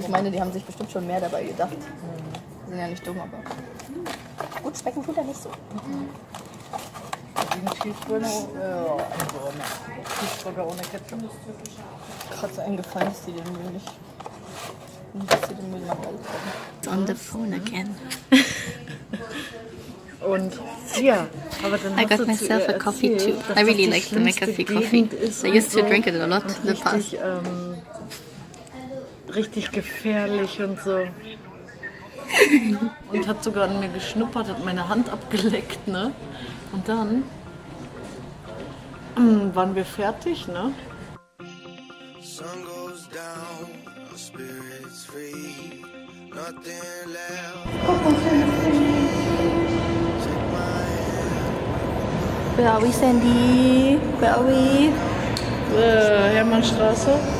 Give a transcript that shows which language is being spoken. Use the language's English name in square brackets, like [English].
[German] Ich meine, die haben sich bestimmt schon mehr dabei gedacht. Die sind ja nicht dumm, aber gut schmecken tut er nicht so. Wie ein Cheeseburger, Cheeseburger ohne Ketchup. Gerade so eingefallen, dass die den Müll nicht. Dass sie den Müll nach Hause kommen. [English] On the phone again. [German] Und ja, aber dann [English] I got myself a coffee too. I really like the McCafe coffee. I used to drink it a lot in the past. [German] Richtig gefährlich und so. Und hat sogar an mir geschnuppert, hat meine Hand abgeleckt, ne? Und dann waren wir fertig, ne? [English] Sun goes down, our spirits free. Nothing left. Take my hand. Where are we, Sandy? Where are we? Hermannstraße.